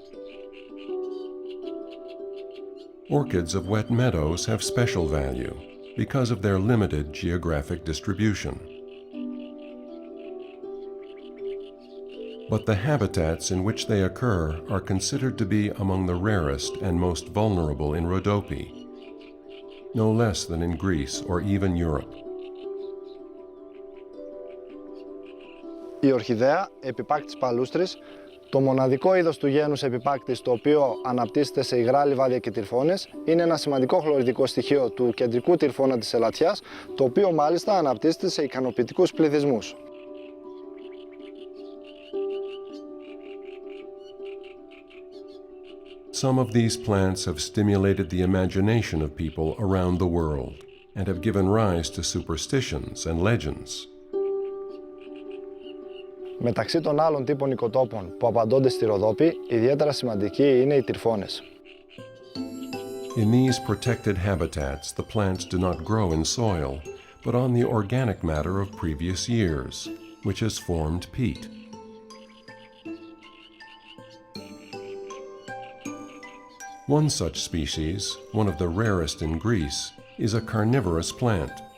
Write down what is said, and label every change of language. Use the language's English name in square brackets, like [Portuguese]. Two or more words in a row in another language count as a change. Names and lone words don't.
[English] Orchids of wet meadows have special value because of their limited geographic distribution. But the habitats in which they occur are considered to be among the rarest and most vulnerable in Rhodope, no less than in Greece or even Europe. [Greek] Η ορχιδέα, επιπάκτης παλούστρης, το μοναδικό είδος του γένους επιπάκτης το οποίο αναπτύσσεται σε υγρά λιβάδια και τυρφώνες, είναι ένα σημαντικό χλωριδικό στοιχείο του κεντρικού τυρφώνα της ελαττιάς, το οποίο μάλιστα αναπτύσσεται σε ικανοποιητικούς πληθυσμούς. [English] Some of these plants have stimulated the imagination of people around the world and have given rise to superstitions and legends. [Greek] Μεταξύ των άλλων τύπων οικοτόπων που απαντώνται στη Ροδόπη, ιδιαίτερα σημαντικοί είναι οι τυρφώνες. [English] In these protected habitats, the plants do not grow in soil, but on the organic matter of previous years, which has formed peat. One such species, one of the rarest in Greece, is a carnivorous plant.